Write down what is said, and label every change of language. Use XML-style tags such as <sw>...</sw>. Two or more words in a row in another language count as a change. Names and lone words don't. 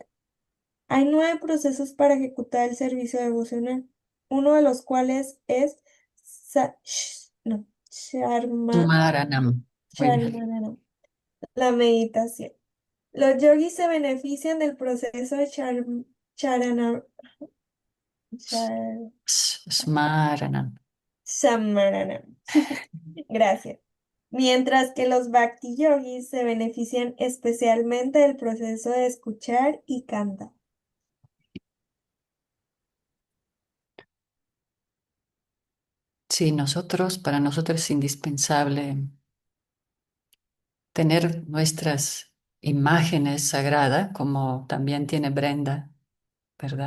<es>Hay 9 procesos para ejecutar el servicio devocional, uno de los cuales es Maranam. Muy bien. Charmanam, la meditación. Los yogis se benefician del proceso de charana- char- Smaranam. Shamaranam. Gracias. Mientras que los bhakti yogis se benefician especialmente del proceso de escuchar y cantar. Sí, para nosotros es indispensable tener nuestras imágenes sagradas, como también tiene Brenda, ¿verdad?</es>